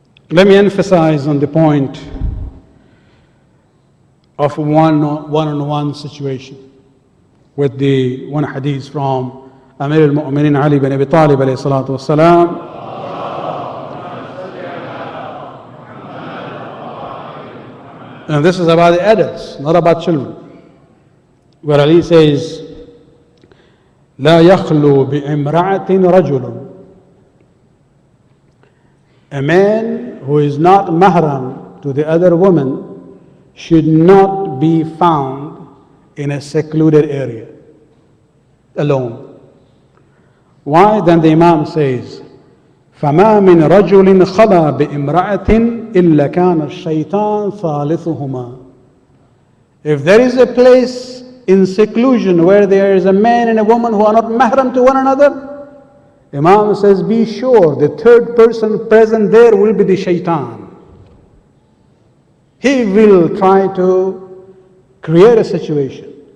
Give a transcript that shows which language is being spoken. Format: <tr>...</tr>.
<en>Let me emphasize on the point of one-on-one situation with the one hadith from Amir al-Mu'minin Ali bin Abi Talib alayhi salatu wasalam. And this is about the adults, not about children. Where Ali says,</en> <ar>لا يخلو بامرأة رجل.</ar> <en>A man who is not mahram to the other woman should not be found in a secluded area, alone. Why? Then the Imam says,</en> <ar>فما من رجل خلا بامرأة إلا كان الشيطان ثالثهما.</ar> <en>If there is a place in seclusion where there is a man and a woman who are not mahram to one another, Imam says, be sure the third person present there will be the shaitan. He will try to create a situation.</en>